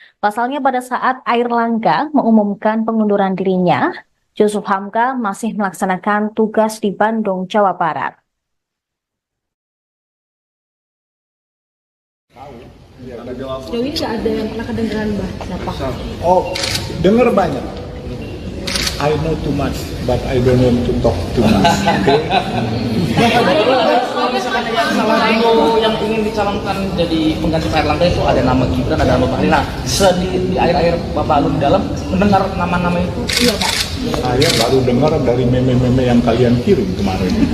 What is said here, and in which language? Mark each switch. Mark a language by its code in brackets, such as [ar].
[id] Pasalnya pada saat Airlangga mengumumkan pengunduran dirinya, Yusuf Hamka masih melaksanakan tugas di Bandung, Jawa Barat. Sejauh ini nggak ada yang pernah kedengeran Mbak siapa? Oh, dengar banyak. [en] I know too much, but I don't want to talk too much. [id] Kalau misalkan yang salah dulu yang ingin dicalonkan jadi pengganti Pak Erlangga itu ada nama Gibran, ada nama Bahlil. Nah, di air-air Bapak Alun di dalam mendengar nama-nama itu, iya Pak. Saya baru dengar dari meme-meme yang kalian kirim kemarin.